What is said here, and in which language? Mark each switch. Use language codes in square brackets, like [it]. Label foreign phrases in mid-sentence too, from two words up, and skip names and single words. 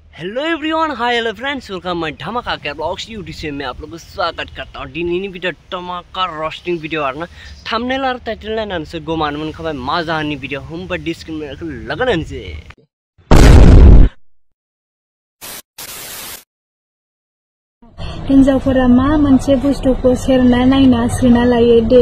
[en] hello everyone, hi hello friends, welcome my [hi] धमाका के ब्लॉग्स यूट्यूब से मैं आप लोगों को स्वागत करता हूँ। [brx] दिनैनि भिडियो धमाका [en] roasting video [brx] आरोना थंबनेल आरो टाइटल नायनानैसो गोमानो मोनखाबाय मा जाहोननि भिडियो होमबा डिसक्रिप्शनखौ लागायनानैसै। हिन्जावफोरा मा मोनसे बुस्थुखौ सेरना नायना आस्रिना लायो दे।